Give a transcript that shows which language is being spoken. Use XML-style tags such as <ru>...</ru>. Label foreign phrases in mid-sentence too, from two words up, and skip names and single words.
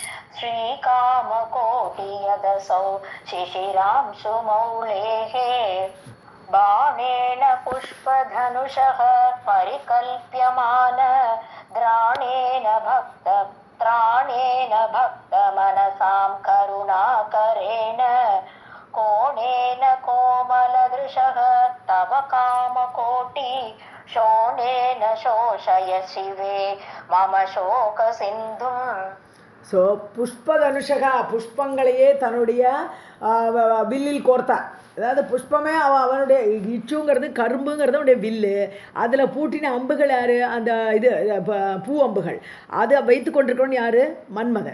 <sa>श्रीकामकोटियदसौ शिशिरां सुमौलेः बाणेन पुष्पधनुषः परिकल्प्यमान द्राणेन भक्तमनसां करुणाकरेण कोणेन कोमलदृशः तव कामकोटि शोणेन शोषय शिवे मम शोकसिन्धुम्.</sa> <ta>ஸோ புஷ்பதனுஷகா, புஷ்பங்களையே தன்னுடைய வில்லில் கோர்த்தார். அதாவது புஷ்பமே அவனுடைய இச்சுங்கிறது கரும்புங்கிறது அவனுடைய வில்லு. அதில் பூட்டின அம்புகள் யார்? அந்த இது பூ அம்புகள். அதை வைத்து கொண்டிருக்கவன் யார்? மன்மதன்.</ta>